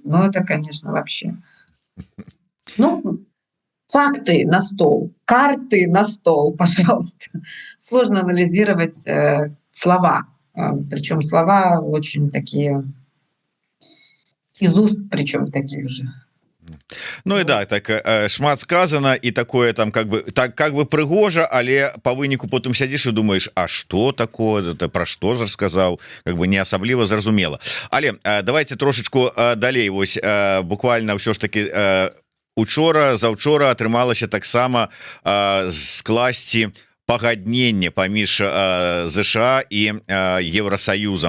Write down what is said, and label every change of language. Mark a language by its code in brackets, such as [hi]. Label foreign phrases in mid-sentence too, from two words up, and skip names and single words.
[ru] Ну, это, конечно, вообще. Ну, факты на стол, карты на стол, пожалуйста. Сложно анализировать слова. Причем слова очень такие, из уст причем таких же. [be] Ну і да, так шмат сказано і такое там [ru] как бы [be] прыгожа, але по выніку потым сядзіш і думаешь, [ru] а что такое, это про что ж [be] сказаў, [ru] как бы [be] не асабліва зразумела. Але давайте трошечку далей, вось буквально ўсё ж таки учора заўчора атрымалася таксама скласці пагадненне паміж ЗША і Евросоюзом.